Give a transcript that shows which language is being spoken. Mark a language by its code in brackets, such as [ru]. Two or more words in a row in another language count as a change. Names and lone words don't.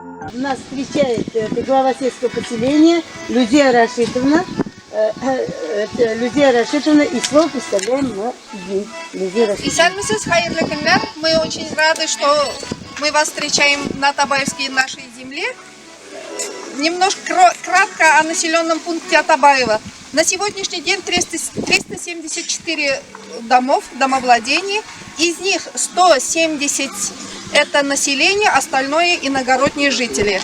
[ru] Нас встречает глава сельского поселения Людия Рашитовна. Людия Рашитовна, и слово представляем на ей. [tt] Исәнмесез, хайырлы көннәр. [ru] Мы очень рады, что мы вас встречаем на Атабаевской нашей земле. Немножко кратко о населенном пункте Атабаева. На сегодняшний день 374 домовладений. Из них 170 это население, остальное иногородние жители.